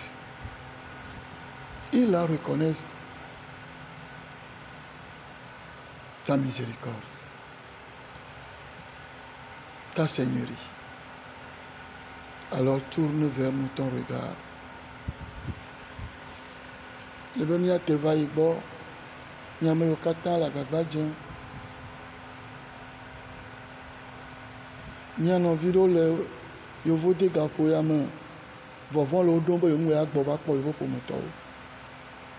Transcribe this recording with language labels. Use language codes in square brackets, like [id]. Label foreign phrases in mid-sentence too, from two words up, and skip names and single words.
[fr] Ils la reconnaissent, ta miséricorde, ta seigneurie. Alors tourne vers nous ton regard. [ee] Le bemia te va igbɔ, miame yiwo katã le agbagba dzem. Mia nɔvi ɖewo le yevu de gaƒo ya me, vɔvɔ̃ le wo ɖom be yewo ŋue agbɔ va kpɔ yewo ƒometɔwo.